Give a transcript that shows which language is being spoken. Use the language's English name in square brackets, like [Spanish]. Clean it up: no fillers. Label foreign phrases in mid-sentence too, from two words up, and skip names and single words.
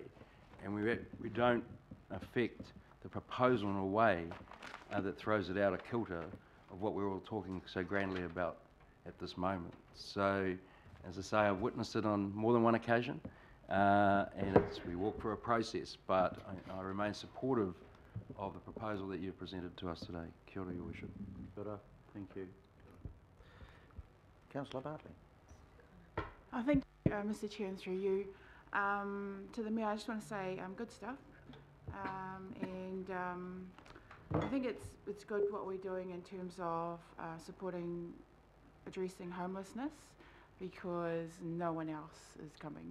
[English] And we don't affect the proposal in a way that throws it out of kilter of what we're all talking so grandly about at this moment. So, as I say, I've witnessed it on more than one occasion, and we walk through a process, but I remain supportive of the proposal that you've presented to us today. [Māori] Kia ora, [English] Your Worship. [Māori] Kia ora. [English] Thank you. Councillor Bartley. I think, Mr. Chair, and through you, to the Mayor, I just want to say good stuff. I think it's good what we're doing in terms of supporting addressing homelessness, because no one else is coming.